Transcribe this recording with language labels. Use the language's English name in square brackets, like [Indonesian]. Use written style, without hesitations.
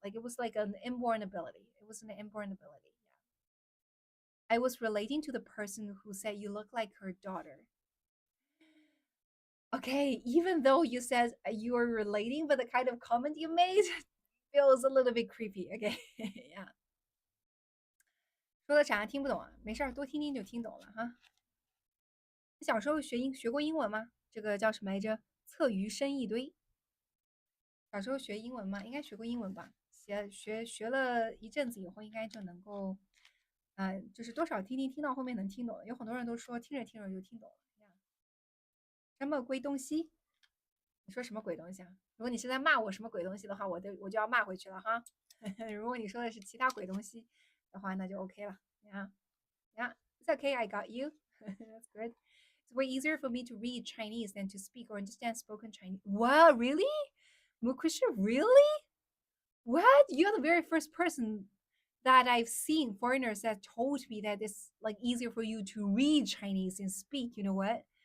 [English] Like it was like an inborn ability. It was an inborn ability. Yeah. I was relating to the person who said you look like her daughter. Okay, even though you said you were relating, but the kind of comment you made feels a little bit creepy. Okay, yeah. [Chinese] 说的啥听不懂啊？没事儿，多听听就听懂了哈。小时候学过英文吗？这个叫什么来着？侧鱼生一堆。小时候学英文吗？应该学过英文吧？学了一阵子以后，应该就能够，就是多少听到后面能听懂了。有很多人都说听着听着就听懂了。什么鬼东西？你说什么鬼东西啊？如果你是在骂我什么鬼东西的话，我就要骂回去了哈。如果你说的是其他鬼东西的话，那就 OK 了。 [English] Yeah, yeah, it's okay. I got you. That's good. It's way easier for me to read Chinese than to speak or understand spoken Chinese. Wow, really? Christian, really? What? You're the very first person that I've seen foreigners that told me that it's like easier for you to read Chinese and speak. You know what?